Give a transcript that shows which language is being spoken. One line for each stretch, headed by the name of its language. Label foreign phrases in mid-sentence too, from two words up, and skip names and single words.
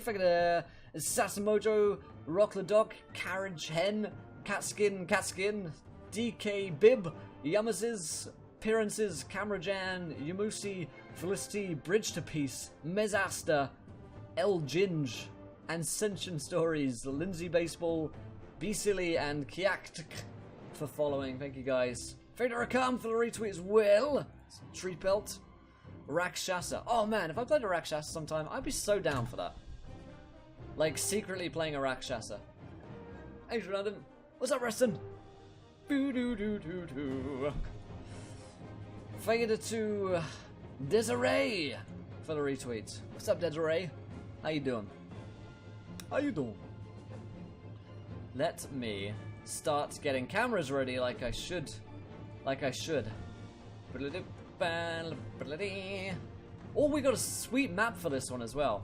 English: Thank you Sasamojo, Rock the Dog, Carriage Hen, Catskin, DK Bib, Yamases, Appearances, Camerajan, Yamusi, Felicity, Bridge to Peace, Mezasta, El Ginge, Ascension Stories, Lindsay Baseball, Be Silly, and Kiakt for following. Thank you guys. Fader Akam for the retweet as well. Tree Pelt. Rakshasa. Oh man, if I played a Rakshasa sometime, I'd be so down for that. Like, secretly playing a Rakshasa. Hey, London. What's up, Reston? Boo-doo-doo-doo-doo. Fader to Desiree for the retweet. What's up, Desiree? How you doing? How you doing? Let me start getting cameras ready like I should. Oh, we got a sweet map for this one as well.